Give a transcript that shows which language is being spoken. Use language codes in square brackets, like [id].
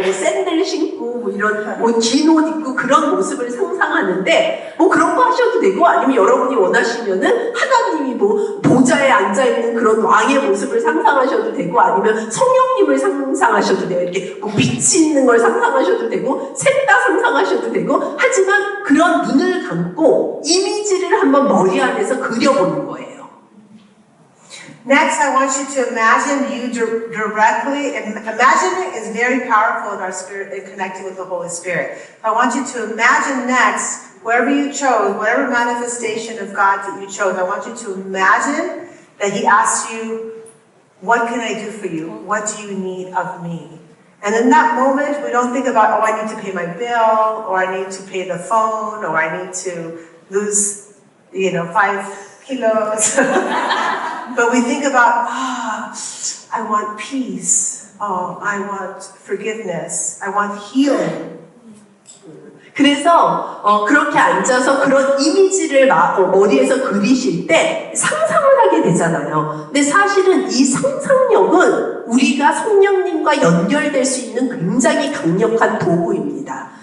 [ko] 뭐 샌들 신고 뭐 이런 뭐 긴 옷 입고 그런 모습을 상상하는데 뭐 그런 거 하셔도 되고 아니면 여러분이 원하시면은 하나님이 뭐 보좌에 앉아있는 그런 왕의 모습을 상상하셔도 되고 아니면 성령님을 상상하셔도 돼요. 이렇게 뭐 빛이 있는 걸 상상하셔도 되고 셋 다 상상하셔도 되고 하지만 그런 눈을 감고 이미지를 한번 머리 안에서 그려보는 거예요. [en] Next, I want you to imagine you directly, and imagining is very powerful in our spirit, in connecting with the Holy Spirit. I want you to imagine next, wherever you chose, whatever manifestation of God that you chose, I want you to imagine that He asks you, what can I do for you? What do you need of me? And in that moment, we don't think about, oh, I need to pay my bill, or I need to pay the phone, or I need to lose, 5 kilos. But we think about, I want peace. Oh, I want forgiveness. I want healing. [ko] 그래서 그렇게 앉아서 그런 이미지를 머리에서 그리실 때 상상을 하게 되잖아요. 근데 사실은 이 상상력은 우리가 성령님과 연결될 수 있는 굉장히 강력한 도구입니다.